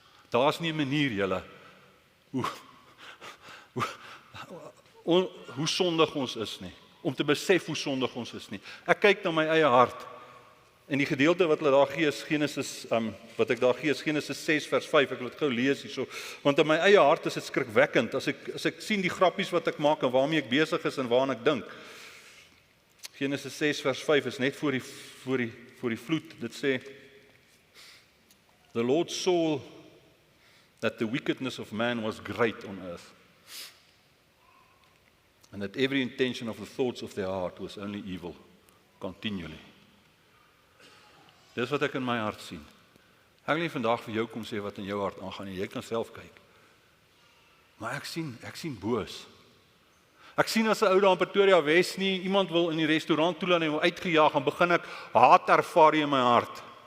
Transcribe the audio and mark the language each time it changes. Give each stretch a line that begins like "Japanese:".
Afrikaans: Daar's nie 'n manier, julle, hoe sondig ons is nie, om te besef hoe sondig ons is nie. Ek kyk na my eie hart, en die gedeelte wat hulle daar gee is Genesis 6 vers 5, ek wil dit gou lees hierso, want in my eie hart is dit skrikwekkend, as ek sien die grappies wat ek maak en waarmee ek besig is en waaraan ek dink. Genesis 6 vers 5 is net voor die vloed, dit sê,
English: The Lord saw that the wickedness of man was great on earth, and that every intention of the thoughts of their heart was only evil, continually.
Afrikaans: Dis wat ek in my hart sien. Ek wil nie vandag vir jou kom sê wat in jou hart aangaan nie, jy kan self kyk. Maar ek sien boos. Ek sien as 'n ou daar in Pretoria Wes nie iemand wil in die restaurant toelaat en hy wil uitgejaag, en begin ek haat ervaar in my hart.